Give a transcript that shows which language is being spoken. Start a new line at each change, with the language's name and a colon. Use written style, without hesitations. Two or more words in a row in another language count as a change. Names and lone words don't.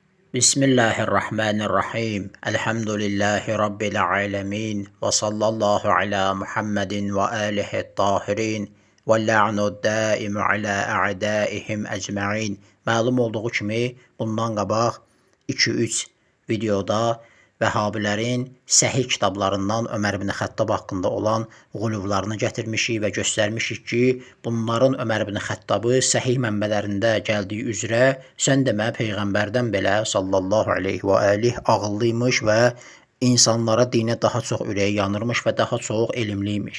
Arabic: بسم الله الرحمن الرحيم. الحمد لله رب العالمين. وصلى الله على محمد وآله الطاهرين. واللعن الدائم على أعدائهم أجمعين.
Azerbaijani: Məlum olduğu kimi bundan qabaq 2-3 videoda Vəhabilərin səhih kitablarından Ömər ibn Xəttab haqqında olan quluvlarını gətirmişik və göstərmişik ki, bunların Ömər ibn Xəttabı səhih mənbələrində gəldiyi üzrə sən demə Peyğəmbərdən belə
Arabic: صلى الله عليه
Azerbaijani: və aleyh ağıllıymış və insanlara dinə daha çox ürəyi yanırmış və daha çox elmliymiş.